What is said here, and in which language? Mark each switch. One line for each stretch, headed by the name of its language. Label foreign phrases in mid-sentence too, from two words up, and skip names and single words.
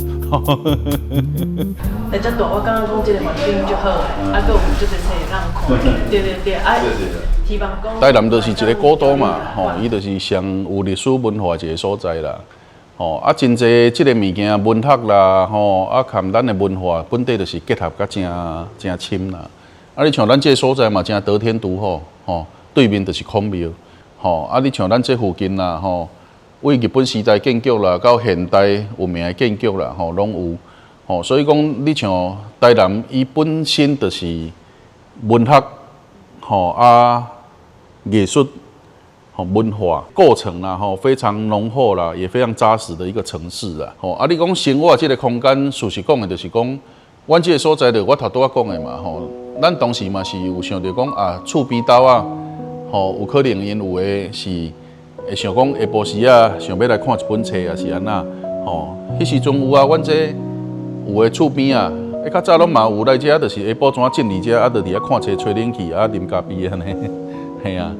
Min Nan Chinese: 来遮大，我感觉讲这个环境就好诶，啊，搁有即个册让看。对对对，啊，希望讲。台南就是一个古都嘛，吼，伊就是上有历史文化一个所在啦。吼，啊，真侪即个物件文学啦，吼，啊，含咱的文化本地就是结合甲真深啦。啊，你像咱这个所在嘛，真得天独厚，吼，对面就是孔庙，吼，啊，你像咱这附近啦，吼，为日本时代建筑啦，到现代有名的建筑啦，吼，拢有，吼，所以讲你像台南，伊本身就是文学，吼啊，艺术。文化构成啦，吼非常浓厚啦，也非常扎实的一个城市啦。吼啊，你讲生活这个空间，事实讲的就是讲，阮这个所在的，我头拄仔讲的嘛，吼，咱当时嘛是有想着讲啊，厝边斗啊，吼有可能因有的是会想讲下晡时啊，想要来看一本册啊，是安那，吼，迄时阵有啊，阮这有的厝边啊，较早拢嘛有来遮，就是下晡怎进嚟遮，啊，就伫遐看册、吹冷气啊、啉咖啡安尼，嘿啊。